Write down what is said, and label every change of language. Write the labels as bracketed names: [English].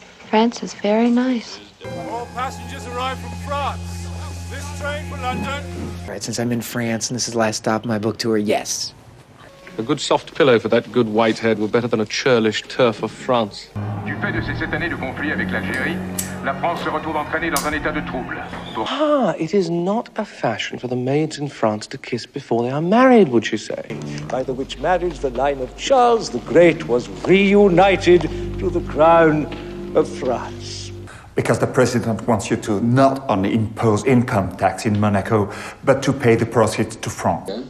[English] France is very nice. All passengers arrive from France. This train for London. All right, since I'm in France and this is the last stop of my book tour, yes. A good soft pillow for that good white head were better than a churlish turf of France. [French] Du fait de ces 7 années de conflit avec l'Algérie, la France se retrouve entraînée dans un état de trouble. [English] It is not a fashion for the maids in France to kiss before they are married, would you say? By the which marriage the line of Charles the Great was reunited to the crown of France. Because the president wants you to not only impose income tax in Monaco, but to pay the proceeds to France.